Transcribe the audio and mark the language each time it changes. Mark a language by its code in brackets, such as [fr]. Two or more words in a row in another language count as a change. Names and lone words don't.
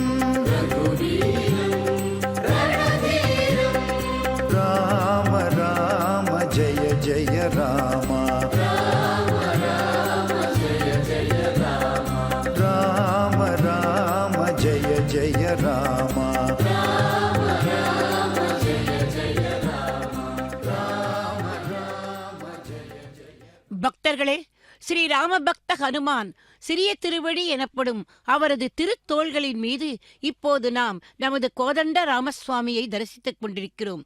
[hi] राम राम जय जय रामा राम राम जय जय रामा [ta] பக்தர்களே, ஸ்ரீராம பக்த ஹனுமான் சிறிய திருவடி எனப்படும் அவரது திருத்தோள்களின் மீது இப்போது நாம் நமது கோதண்ட ராமசுவாமியை தரிசித்துக் கொண்டிருக்கிறோம்.